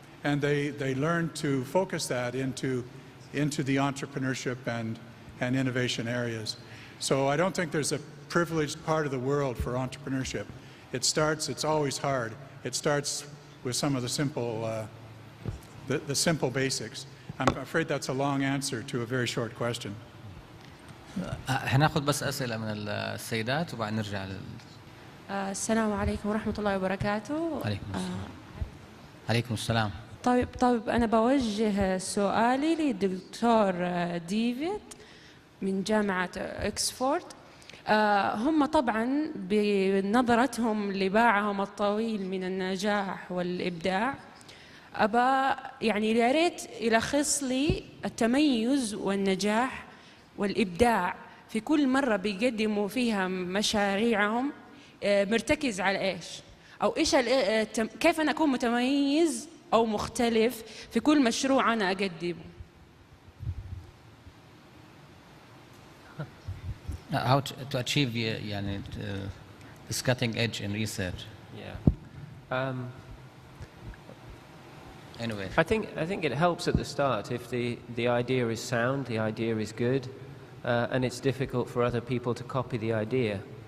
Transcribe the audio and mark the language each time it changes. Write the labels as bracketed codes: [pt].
[en] And they learned to focus that into the entrepreneurship and innovation areas. So I don't think there's a privileged part of the world for entrepreneurship. It's always hard. It starts with some of the simple basics. I'm afraid that's a long answer to a very short question. [ar] هناخذ بس أسئلة من السيدات وبعد نرجع السلام عليكم ورحمة الله وبركاته. عليكم السلام. طيب أنا بوجه سؤالي للدكتور ديفيد من جامعة إكسفورد. هم طبعا بنظرتهم لباعهم الطويل من النجاح والإبداع أبا يعني يا ريت يلخص لي التميز والنجاح والإبداع في كل مرة بيقدموا فيها مشاريعهم مرتكز على إيش أو إيش كيف أنا أكون متميز أو مختلف في كل مشروع أنا أقدمه. [en] How to achieve يعني this cutting edge in research. Yeah. Anyway. I think it helps at the start if the idea is sound, the idea is good, and it's difficult for other people to copy the idea.